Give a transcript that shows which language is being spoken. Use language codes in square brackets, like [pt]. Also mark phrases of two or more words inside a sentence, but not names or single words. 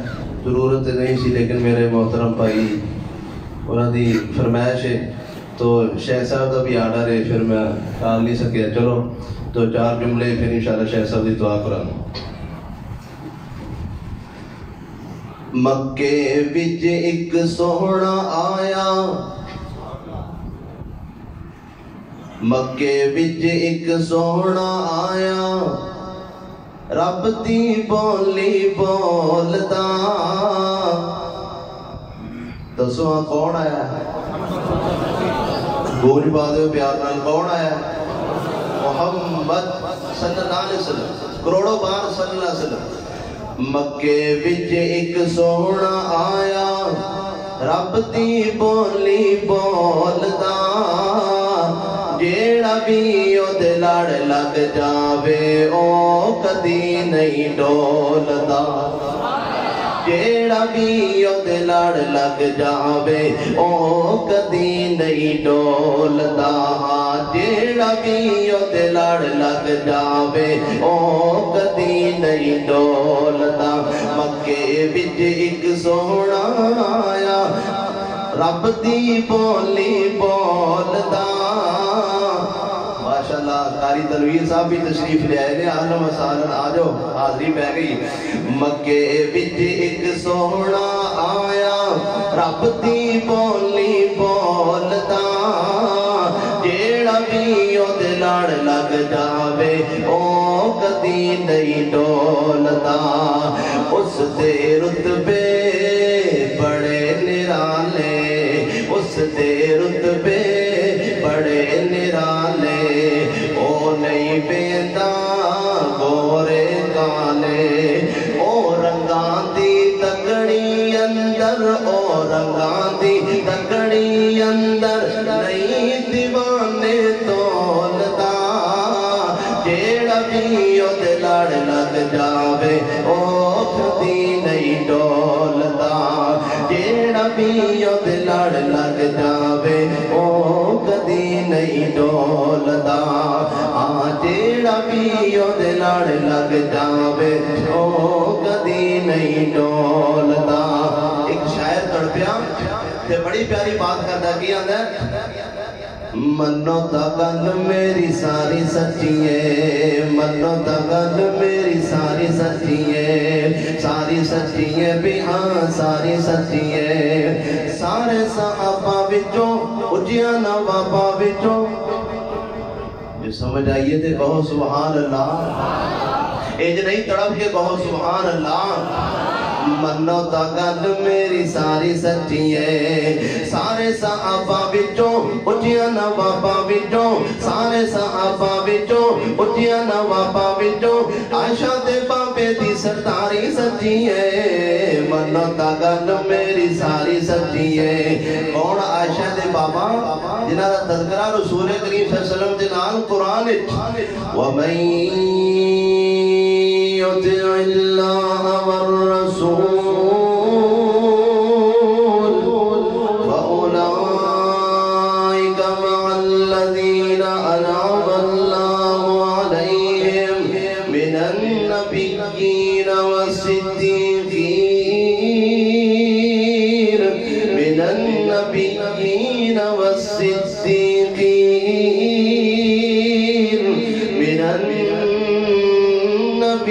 [pa] ضرورت نہیں سی لیکن میرے محترم بھائی انہوں دی فرمائش ہے تو شیخ صاحب کا بھی آرڈر ہے پھر میں ٹال نہیں سکیا. چلو تو 4 جملے پھر انشاءاللہ شیخ صاحب دی دعا کرانا. مکے وچ ایک سوہنا آیا مکے وچ ایک سوہنا آیا رب دی بولی بولدا. دسو کون آیا گول بات پیار نال کون آیا محمد [ar] صلی اللہ علیہ وسلم [pa] کروڑوں بار [ar] صلی اللہ علیہ وسلم. [pa] مکے وچ ایک سوہنا آیا رب دی بولی بولدا جیڑا بھی او دے لڑ لگ جاوے او کدی نہیں ڈولدا. جیڑا بھی او دے لڑ لگ جاوے او کدی نہیں ڈولدا. جیڑا بھی او دے لڑ لگ جاوے او کدی نہیں ڈولدا. مکے وچ ایک سوہنا آیا رب دی بولی بولدا. ماشاءاللہ قاری تنویر صاحب بھی تشریف لے آئے نے. [ar] اہلا و سہلا [pa] آ جاؤ حاضری پہ گئی. مکے وچ ایک سوہنا آیا رب دی بولی بولدا جیڑا بھی او دے لڑ لگ جاوے او کدی نہیں ڈولدا. اس دے رتبے بڑے نرالے اس دے رتبے بڑے نرالے او نہیں بیندا گورے کالے او رنگاں دی تکڑی اندر او رنگاں دی تکڑی اندر نہیں دیوانے تولدا. جیڑا بھی او دے لڑ لگ جاوے او کدی نہیں ڈولدا. جیڑا بھی او دے لڑ لگ جاوے او کدی نہیں ڈولدا. جیڑا بھی او دے لڑ لگ جاوے او کدی نہیں ڈولدا. ایک شاعر تڑپیا تے بڑی پیاری بات کردا کی آندا منو تا گل میری ساری سچی ہے منو تا گل میری ساری سچی ہے ساری سچی ہے بھی ہاں ساری سچی ہے. سارے صحابہ وچوں اجیاں نوابہ وچوں جو سمجھ آئیے تھے کہو [ar] سبحان اللہ. [pa] ایج نہیں تڑپ کے کہو [ar] سبحان اللہ. [pa] منو تا گل میری ساری سچی ہے سارے صحابہ وچوں اچھیاں نواباں وچوں سارے صحابہ وچوں اچھیاں نواباں وچوں عائشہ دے بابے دی سرداری سچی ہے. منو تا گل میری ساری سچی ہے. کون عائشہ دے بابا جنہاں دا تذکرہ رسول کریم صلی اللہ علیہ وسلم دے نال قرآن [ar] وَمَن يُطِعِ اللَّهَ وَالرَّسُولَ فَأُولَئِكَ مَعَ الَّذِينَ أَنْعَمَ اللَّهُ عَلَيْهِمْ مِنَ النَّبِيِّينَ وَالصِّدِّيقِينَ مِنَ النَّبِيِّينَ وَالصِّدِّيقِينَ مِنَ النَّبِيِّينَ